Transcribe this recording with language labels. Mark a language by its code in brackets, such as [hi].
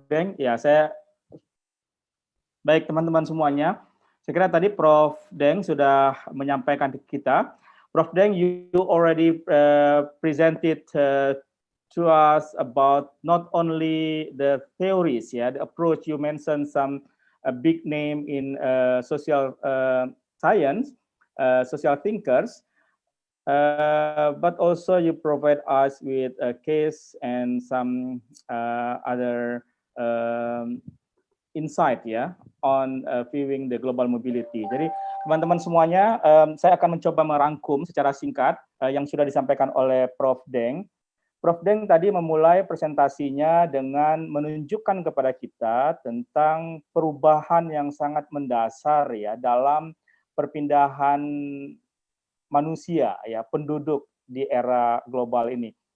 [id] Deng, ya saya baik teman-teman semuanya. Saya kira tadi Prof. Deng sudah menyampaikan ke kita. Prof. [en] Deng, you already presented to us about not only the theories, yeah, the approach. You mentioned some big name in social science, social thinkers, but also you provide us with a case and some other insight ya on viewing the global mobility. [id] Jadi teman-teman semuanya, saya akan mencoba merangkum secara singkat yang sudah disampaikan oleh Prof. Deng. Prof. Deng tadi memulai presentasinya dengan menunjukkan kepada kita tentang perubahan yang sangat mendasar ya dalam perpindahan manusia ya, penduduk di era global ini.